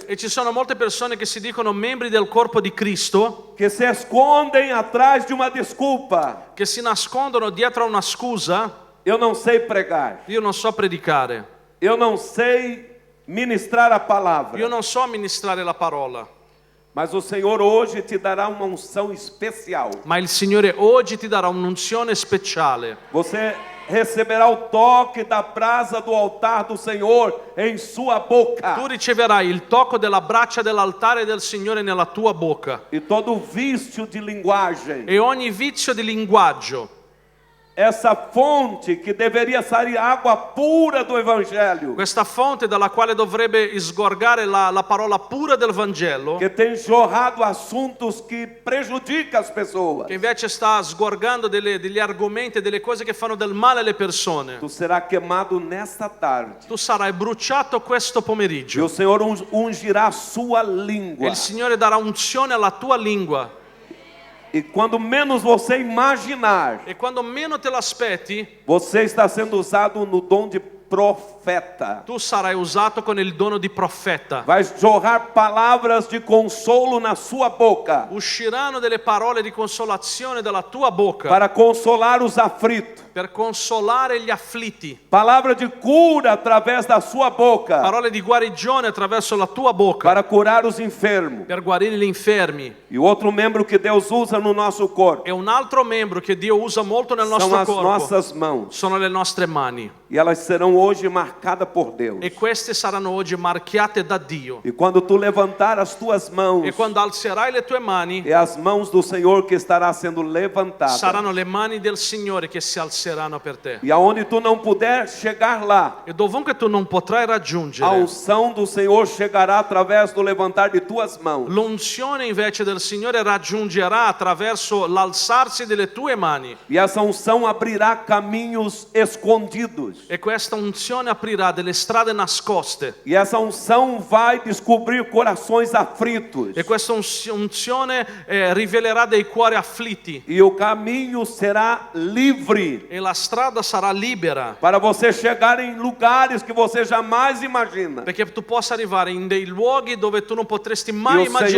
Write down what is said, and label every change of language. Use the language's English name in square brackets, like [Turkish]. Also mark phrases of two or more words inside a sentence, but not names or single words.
[Italian] E ci sono molte persone che si dicono membri del corpo di Cristo, [Portuguese] que se escondem atrás de uma desculpa. [Italian] che si nascondono dietro a una scusa. [Portuguese] Eu não sei pregar. [Italian] Io non so predicare, [Portuguese] Eu não sei ministrar a palavra. [Italian] io non so ministrare la parola, [Portuguese] Mas o Senhor hoje te dará uma unção especial. [Italian] ma il Signore oggi ti darà un'unzione speciale. [Portuguese] Você receberá o toque da brasa do altar do Senhor em sua boca. [Italian] Tu riceverai il tocco della braccia dell'altare del Signore nella tua bocca. [Portuguese] E todo vício de linguagem [Italian] E ogni vizio di linguaggio [Portuguese] essa fonte que deveria sair água pura do Evangelho, [Italian] questa fonte dalla quale dovrebbe sgorgare la parola pura del Vangelo, [Portuguese] que tem jorrado assuntos que prejudicam as pessoas, [Italian] che invece sta sgorgando degli argomenti, delle cose che fanno del male alle persone. tu [Portuguese] será queimado nesta tarde. [Italian] Tu sarai bruciato questo E pomeriggio. [Portuguese] o Senhor ungirá a sua E língua. [Italian] il Signore darà unzione alla tua lingua. [Portuguese] E quando menos você imaginar, [Italian] E quando meno te l'aspetti, [Portuguese] você está sendo usado no dom de profeta. [Italian] tu sarai usato con il dono di profeta. [Portuguese] Vai jorrar palavras de consolo na sua boca, [Italian] Usciranno delle parole di consolazione dalla tua bocca [Portuguese] para consolar os aflitos. [Italian] per consolare gli afflitti. [Portuguese] Palavra de cura através da sua boca, [Italian] Parole di guarigione attraverso la tua bocca [Portuguese] para curar os enfermos. [Italian] per guarire gli infermi. [Portuguese] E o outro membro que Deus usa no nosso corpo [Italian] E un altro membro che Dio usa molto nel [Portuguese] são [Italian] nostro [Portuguese] as [Italian] corpo [Portuguese] nossas mãos. [Italian] sono le nostre mani. [Portuguese] E elas serão hoje marcadas por Deus. [Italian] E queste saranno oggi marchiate da Dio. [Portuguese] E quando tu levantar as tuas mãos, [Italian] E quando alzerai le tue mani, [Portuguese] é as mãos do Senhor que estará sendo levantada. [Italian] saranno le mani del Signore che si alzeranno per te. [Portuguese] E aonde tu não puder chegar lá, [Italian] E dovunque tu non potrai [Portuguese] a [Italian] raggiungere, [Portuguese] unção do Senhor chegará através do levantar de tuas mãos. [Italian] l'unzione invece del Signore raggiungerà attraverso l'alzarsi delle tue mani. [Portuguese] E essa unção abrirá caminhos escondidos. [Italian] E questa unzione aprirà delle strade nascoste. [Portuguese] E essa unção vai descobrir corações aflitos. [Italian] E questa unzione rivelerà dei cuori afflitti. [Portuguese] E o caminho será livre [Italian] E la strada sarà libera. [Portuguese] para você chegar em lugares que você jamais imagina. [Italian] Perché tu possa arrivare in dei luoghi dove tu non potresti E mai [Portuguese] o Senhor